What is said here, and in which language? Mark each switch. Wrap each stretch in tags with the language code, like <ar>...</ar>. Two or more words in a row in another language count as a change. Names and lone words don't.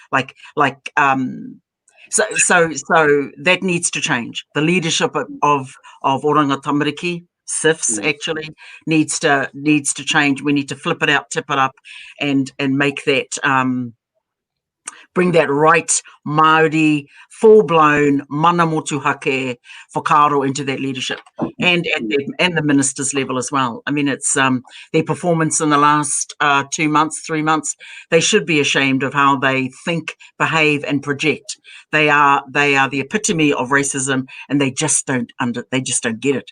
<en>So that needs to change. The leadership of Oranga Tamariki, SIFs actually needs to change. We need to flip it out, tip it up, and make that bring that right Māori full-blown</en> <mi>mana motuhake whakaaro</mi> <en>into that leadership, and the ministers' level as well. I mean, it's their performance in the last 2 months, 3 months. They should be ashamed of how they think, behave, and project. They are the epitome of racism, and they just don't get it.</en>